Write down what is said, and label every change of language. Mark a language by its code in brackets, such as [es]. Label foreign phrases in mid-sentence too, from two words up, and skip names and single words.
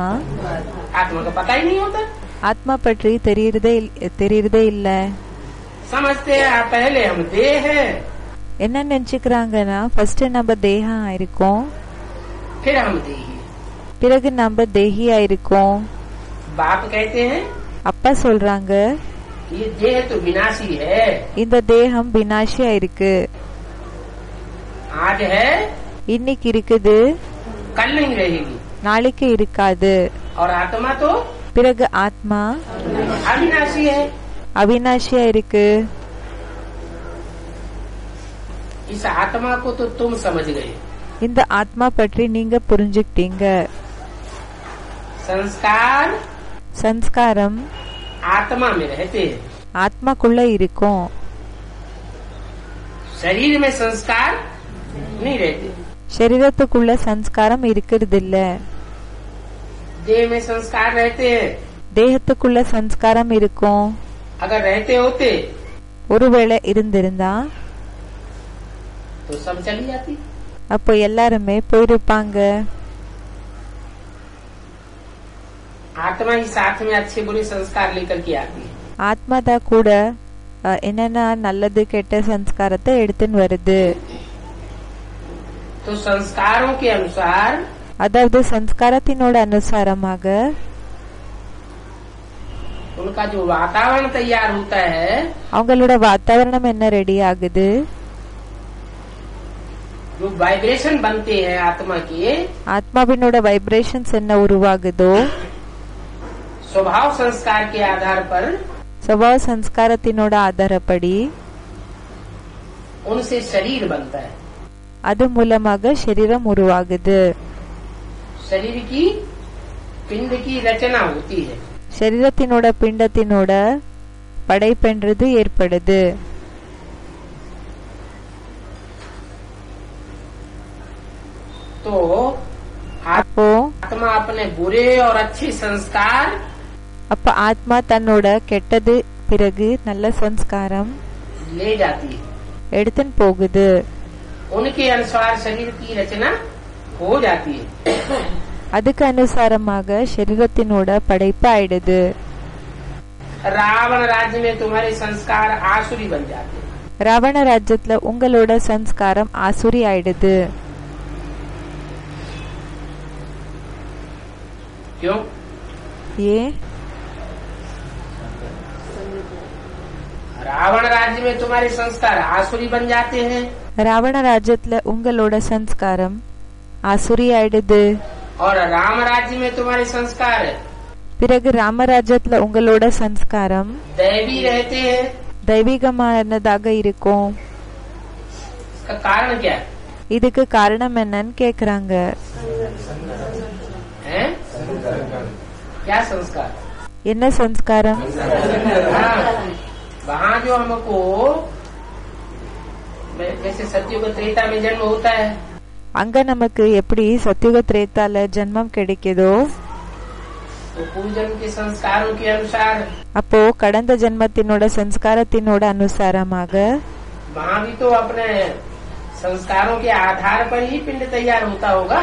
[hi] आत्मा का पता ही नहीं होता, [ta] ஆத்மா பற்றி தெரியறதே இல்ல. [hi] समझते हैं पहले हम देह है, [ta] என்ன நினைச்சுக்கிறாங்கன்னா ஃபர்ஸ்ட் நம்ம தேகம் இருக்கோம், [hi] फिर हम देही। [ta] பிறகு நம்ம தேகியா இருக்கோம். [hi] बाप कहते हैं [ta] அப்பா சொல்றாங்க, [hi] ये देह तो विनाशी है, [ta] இந்த தேகம் வினாஷியா இருக்கு, [hi] आज है [ta] இன்னைக்கு இருக்குது, [hi] कल नहीं रहेगी। [ta] நாளைக்கு இருக்காது. [hi] और आत्मा तो [ta] பிறகு ஆத்மா [hi] अविनाशी है। [ta] அவிநாஷியா இருக்கு. [hi] इस आत्मा को तो तुम समझ गए। [ta] இந்த ஆத்மா பற்றி நீங்க புரிஞ்சுக்கிட்டீங்க. [hi] संस्कार [ta] சன்ஸ்காரம் [hi] आत्मा में रहते हैं, [ta] ஆத்மாக்குள்ள இருக்கும். [hi] शरीर में संस्कार नहीं रहते। [ta] சரீரத்துக்குள்ள சன்ஸ்காரம் இருக்கிறது இல்ல. [hi] देह में संस्कार रहते हैं। [ta] தேகத்துக்குள்ள சன்ஸ்காரம் இருக்கும். [hi] अगर रहते होते [ta] ஒருவேளை இருந்திருந்தா [hi] तो सब चली जाती। [ta] அப்போ எல்லாருமே போயிருப்பாங்க. [hi] आत्मा ही साथ में अच्छे बुरे संस्कार लेकर के आती है। [ta] ஆத்மா தான் கூட என்னென்ன நல்லது கெட்ட சன்ஸ்காரத்தை எடுத்துன்னு வருது. [hi] तो संस्कारों के अनुसार [ta] அதாவது சன்ஸ்காரத்தினோட அனுசாரமாக [hi] उनका जो वातावरण तैयार होता है, [ta] அவங்களோட வாத்தாவரணம் என்ன ரெடி ஆகுது, [hi] जो वाइब्रेशन बनते हैं आत्मा के, [ta] ஆத்மாவினோட வைப்ரேஷன்ஸ் என்ன உருவாகுதோ [hi] स्वभाव संस्कार के आधार पर [ta] சுபாவ சன்ஸ்காரத்தினோட ஆதாரப்படி [hi] उनसे शरीर बनता है। [ta] அது மூலமாக சரீரம் உருவாகுது. [hi] शरीर की पिंड की रचना होती है। [ta] சரீரத்தினோட பிண்டத்தினோட படைப்பென்றது ஏற்படுது. [hi] तो [ta] அப்போ [hi] आत्मा अपने बुरे और अच्छे संस्कार [ta] அப்ப ஆத்மா தன்னோட கெட்டது பிறகு நல்ல சன்ஸ்காரம் [hi] ले जाती है। [ta] எடுத்துன்னு போகுது. [hi] उनके अनुसार शरीर की रचना हो जाती है। [ta] அதுக்கு அனுசாரமாக சரீரத்தினோட படைப்பு ஆயிடுது. [hi] रावण राज्य में तुम्हारे संस्कार आसुरी बन जाते हैं। [ta] ராவண ராஜ்யத்துல உங்களோட சன்ஸ்காரம் ஆசுரி ஆயிடுது. [hi] क्यों? [ta] ஏன்? [hi] रावण राज्य में तुम्हारे संस्कार आसुरी बन जाते हैं [ta] ராவண ராஜ்யத்துல உங்களோட சன்ஸ்காரம் ஆசுரி ஆயிடுது. [hi] और राम राज्य में तुम्हारे संस्कार [ta] பிறகு ராமராஜ்யத்துல உங்களோட சன்ஸ்காரம் [hi] दैवी रहते हैं। [ta] தெய்வீகமானதாக இருக்கும். [hi] इसका कारण क्या है? [ta] இதுக்கு காரணம் என்னன்னு கேக்குறாங்க. [hi] हैं? क्या संस्कार? [ta] என்ன சன்ஸ்காரம்? [hi] हाँ, वहाँ जो हमको जैसे सत्युग त्रेता में जन्म होता है, [ta] அங்க நமக்கு எப்படி சத்யுக திரேதால ஜென்மம் கிடைக்குதோ [hi] तो पूर्व जन्म के संस्कारों के अनुसार [ta] அப்போ கடந்த ஜென்மத்தினோட சன்ஸ்காரத்தினோட அனுசாரமாக [hi] वहाँ भी तो अपने संस्कारों के आधार पर ही पिंड तैयार होता होगा।